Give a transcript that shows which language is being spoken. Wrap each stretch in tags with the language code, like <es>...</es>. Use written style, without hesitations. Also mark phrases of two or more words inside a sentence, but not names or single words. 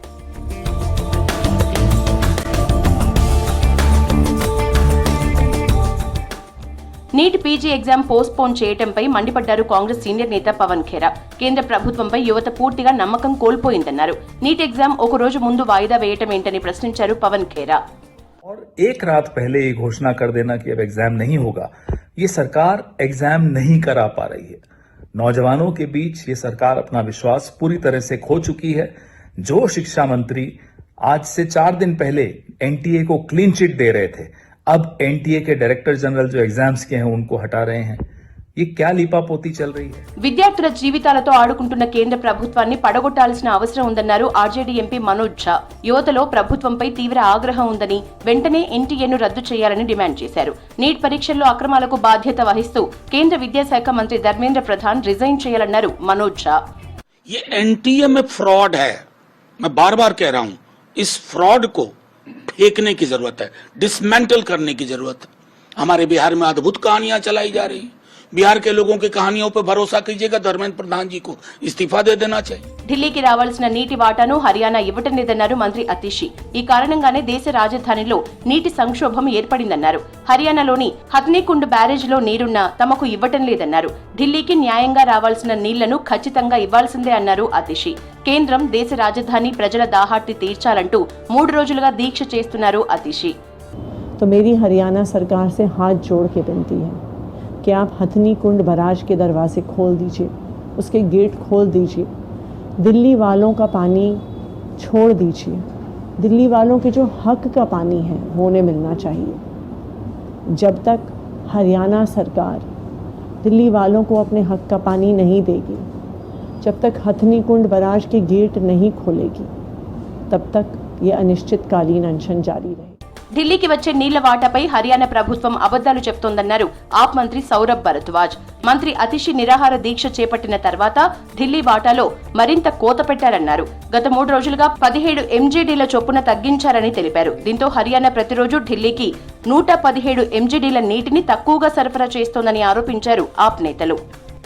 <te>నీట్ పీజీ ఎగ్జామ్ పోస్ట్ పోన్ చేయడంపై మండిపడ్డారు కాంగ్రెస్ సీనియర్ నేత పవన్ ఖేరా. కేంద్ర ప్రభుత్వంపై యువత పూర్తిగా నమ్మకం కోల్పోయిందన్నారు. నీట్ ఎగ్జామ్ ఒక రోజు ముందు వాయిదా వేయటం ఏంటని ప్రశ్నించారు పవన్ ఖేరా.</te> <hi>और एक रात पहले ये घोषणा कर देना कि अब एग्जाम नहीं होगा, ये सरकार एग्जाम नहीं करा पा रही है. नौजवानों के बीच ये सरकार अपना विश्वास पूरी तरह से खो चुकी है. जो शिक्षा मंत्री आज से 4 दिन पहले एनटीए को</hi> <en>clean chit</en> <hi>दे रहे थे, अब एनटीए के</hi> <en>director general</en> <hi>जो एग्जाम्स के हैं उनको हटा रहे हैं. ये क्या लीपापोती चल रही है?</hi> <te>విద్యార్థుల జీవితాలతో ఆడుకుంటున్న కేంద్ర ప్రభుత్వాన్ని పడగొట్టాల్సిన అవసరం ఉందన్నారు ఆర్జేడీ ఎంపీ మనోజ్ ఝా. యువతలో ప్రభుత్వంపై తీవ్ర ఆగ్రహం ఉందని, వెంటనే ఎన్టీఏను రద్దు చేయాలని డిమాండ్ చేశారు. నీట్ పరీక్షల్లో అక్రమాలకు బాధ్యత వహిస్తూ కేంద్ర విద్యాశాఖ మంత్రి ధర్మేంద్ర ప్రధాన్ రిజైన్ చేయాలన్నారు మనోజ్ ఝా.</te> <hi>ये एनटीए में फ्रॉड है, मैं बार बार कह रहा हूं. इस फ्रॉड को फेंकने की जरूरत है, डिसमेंटल करने की जरूरत है. हमारे बिहार में अद्भुत कहानियां चलाई जा रही हैं. बिहार के लोगों की कहानियों पर भरोसा कीजिएगा. धर्मेंद्र प्रधान जी को इस्तीफा दे देना चाहिए.</hi> <te>ఢిల్లీకి రావాల్సిన నీటి వాటాను హర్యానా ఇవ్వటం లేదన్నారు మంత్రి అతిషి. ఈ కారణంగానే దేశ రాజధానిలో నీటి సంక్షోభం ఏర్పడిందన్నారు. హర్యానాలోని హథ్నీకుండ్ బ్యారేజ్లో నీరున్నా తమకు ఇవ్వటం లేదన్నారు. ఢిల్లీకి న్యాయంగా రావాల్సిన నీళ్లను ఖచ్చితంగా ఇవ్వాల్సిందే అన్నారు అతిషి. కేంద్రం దేశ రాజధాని ప్రజల దాహార్తి తీర్చాలంటూ 3 రోజులుగా దీక్ష చేస్తున్నారు అతిషి.</te> <hi>तो मेरी हरियाणा सरकार से हाथ जोड़ के विनती है कि आप हथनी कुंड बराज के दरवाजे खोल दीजिए, उसके गेट खोल दीजिए, दिल्ली वालों का पानी छोड़ दीजिए. दिल्ली वालों के जो हक का पानी है वो उन्हें मिलना चाहिए. जब तक हरियाणा सरकार दिल्ली वालों को अपने हक का पानी नहीं देगी, जब तक हथनी कुंड बराज के गेट नहीं खोलेगी, तब तक ये अनिश्चितकालीन अनशन जारी रहेगी.</hi> <te>ఢిల్లీకి వచ్చే నీళ్ల వాటాపై హర్యానా ప్రభుత్వం అబద్దాలు చెప్తోందన్నారు ఆప్ మంత్రి సౌరభ్ భరద్వాజ్. మంత్రి అతిషి నిరాహార దీక్ష చేపట్టిన తర్వాత ఢిల్లీ వాటాలో మరింత కోత పెట్టారన్నారు. గత 3 రోజులుగా 17 ఎంజీడీల చొప్పున తగ్గించారని తెలిపారు. దీంతో హర్యానా ప్రతిరోజు ఢిల్లీకి 117 ఎంజీడీల నీటిని తక్కువగా సరఫరా చేస్తోందని ఆరోపించారు ఆప్ నేతలు.</te>